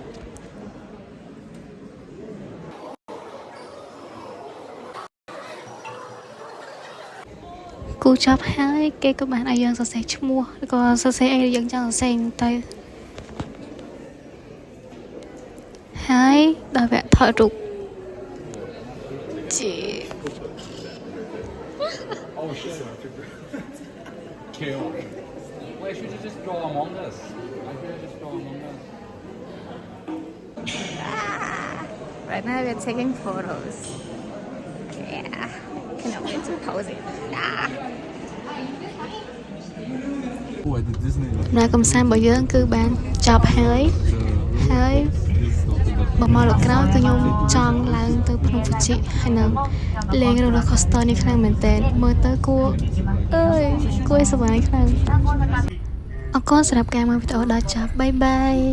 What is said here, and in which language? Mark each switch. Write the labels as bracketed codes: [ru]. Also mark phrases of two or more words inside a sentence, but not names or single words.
[km] គូចប់ហើយគេក៏បានឲ្យយើងសរសេរឈ្មោះឬក៏សរសេរអីយើងចង់សរសេរទៅហើយដល់វគ្គថតរូបជា [en] Oh shit. Kill. Wait, should you just draw Among Us? I should just draw Among Us. Right now we're taking photos. Yeah, cannot wait to pose it. Oh, I did Disney. [km] ណាកំសាន្តរបស់យើងគឺបានចប់ហើយបើមកលើកក្រោយគឺខ្ញុំចង់ឡើងទៅភ្នំហ្វូជីហើយនឹងលេង [en] roller coaster [km] នេះខ្លាំងមែនតើមើលទៅគួរអើយគួរឲ្យសប្បាយខ្លាំងអរគុណសម្រាប់ការមើលវីដេអូដល់ចប់បាយបាយ